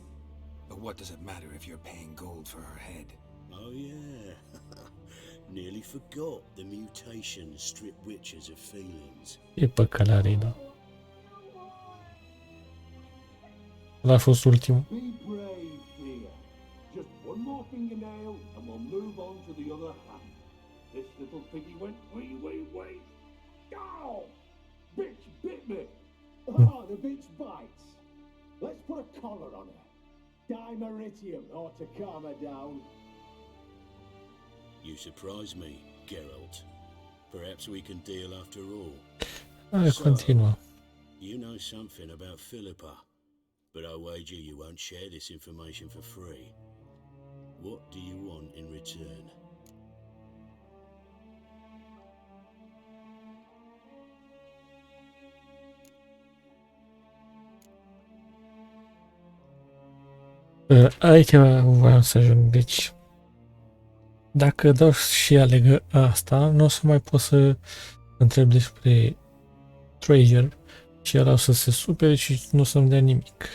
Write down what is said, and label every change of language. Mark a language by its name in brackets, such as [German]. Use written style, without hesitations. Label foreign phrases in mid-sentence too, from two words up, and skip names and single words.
[English] But what does it matter if you're paying gold for her head? Oh yeah. Nearly forgot the mutations strip witches of feelings. [Romanian] E păcălare, da. Ăla a fost ultimul. [English] Be brave, dear. Just one more fingernail and we'll move on to the other hand. This little piggy went wee. Ow! Bitch bit me. Oh, the bitch bites. Let's put a collar on her. Dimeritium ought to calm her down. You surprise me, Geralt. Perhaps we can deal after all. [Romanian] Hai, continuă. [English] You know something about Philippa, but I wager you won't share this information for free. What do you want in return? [Romanian] Aici vreau să ajung. Deci, dacă dau și aleg asta, nu o să mai pot să întreb despre Treasure și el o să se supere și nu o să-mi dea nimic.